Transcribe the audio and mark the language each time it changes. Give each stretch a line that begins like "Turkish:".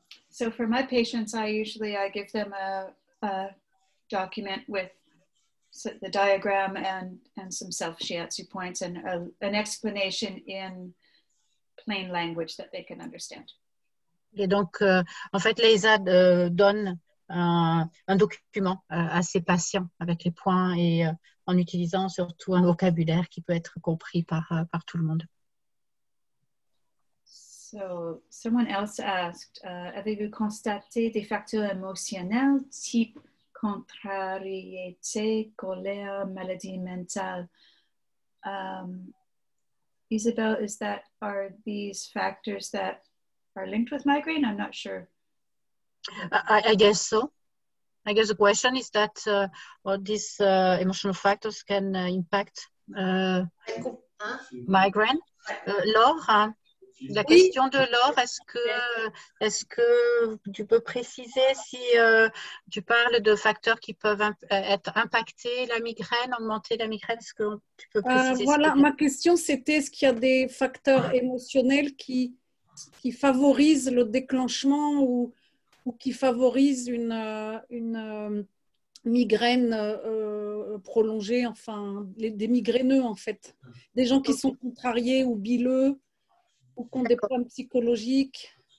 English: So for my patients, I give them a document with the diagram and some self-shiatsu points and an explanation in plain language that they can understand.
French: Et donc, en fait, Leisa donne un document à ses patients avec les points et en utilisant surtout un vocabulaire qui peut être compris par tout le monde.
English: So, someone else asked,
French: avez-vous constaté des facteurs émotionnels type contrariété, colère, maladie mentale?
English: Isabel, are these factors that are linked with migraine? I'm not sure. I guess so. I guess the question is that what these emotional factors can impact migraine.
French: Laure, la question de Laure, est-ce que tu peux préciser si tu parles de facteurs qui peuvent impacter la migraine, augmenter la migraine? Est-ce que tu peux préciser? Voilà, ma question c'était est-ce qu'il y a des facteurs émotionnels qui favorisent le déclenchement ou qui favorisent une migraine prolongée, enfin des migraineux en fait, des gens qui sont contrariés ou bileux ou qui ont des problèmes psychologiques.